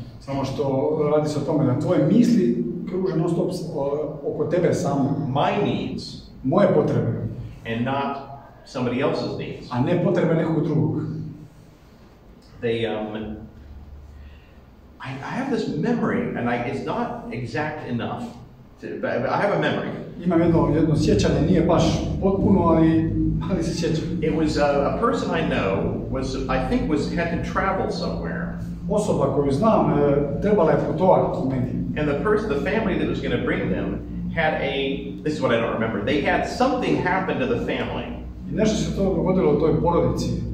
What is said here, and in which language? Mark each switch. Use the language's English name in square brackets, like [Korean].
[Croatian] Samo što radi se o tome da tvoje misli kruže non stop oko tebe samo. [English] My needs. [Croatian] Moje potrebe. [English] And not somebody else's needs. [Croatian] A ne potrebe nekog drugog. [English] I have this memory, and it's not exact enough. But I have a memory. [Croatian] Imam jedno sjećanje, nije baš potpuno, ali se sjećam. [English] It was a person I know had to travel somewhere. [Croatian] Osoba koju znam trebala je putovati negdje. [English] And the family that was going to bring them had this is what I don't remember. They had something happen to the family. [Croatian] I nešto se to dogodilo u toj porodici.